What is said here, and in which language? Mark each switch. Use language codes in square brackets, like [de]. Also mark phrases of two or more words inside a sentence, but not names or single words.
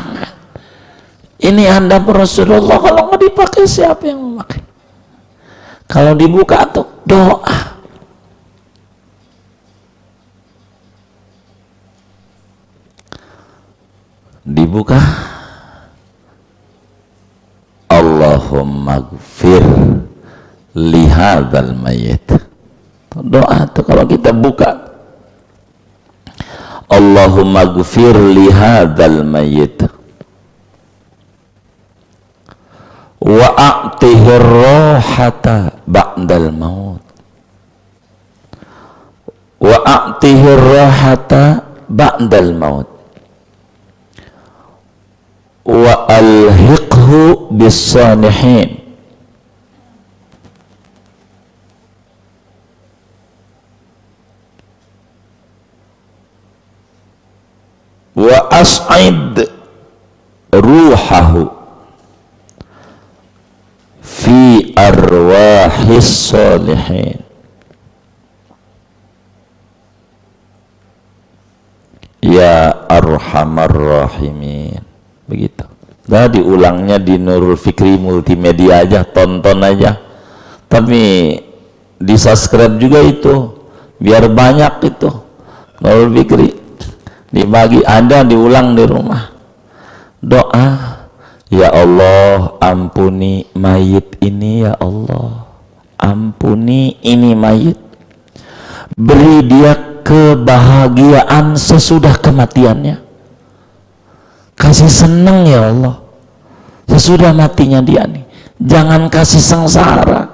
[id] Ini Anda Rasulullah, kalau nggak dipakai siapa yang memakai? Kalau dibuka tuh doa. Dibuka, [ar] اللهم اغفر لهذا الميت. [id] Doa tuh kalau kita buka, [ar] اللهم اغفر لهذا الميت وأعطه الراحة بعد الموت، وأعطه الراحة بعد الموت، وألحقه بالصالحين. وأسعد روحه في أرواح الصالحين. يا أرحم الراحمين. [id] Begitu. Nah, diulangnya di Nurul Fikri Multimedia aja, tonton aja. Tapi di subscribe juga itu, biar banyak itu Nurul Fikri. Dibagi, Anda diulang di rumah. Doa, [ar] يا الله [id] ampuni mayit ini, [ar] يا الله [id] ampuni ini mayit, beri dia kebahagiaan sesudah kematiannya, kasih senang [ar] يا الله [id] sesudah matinya dia nih, jangan kasih sengsara.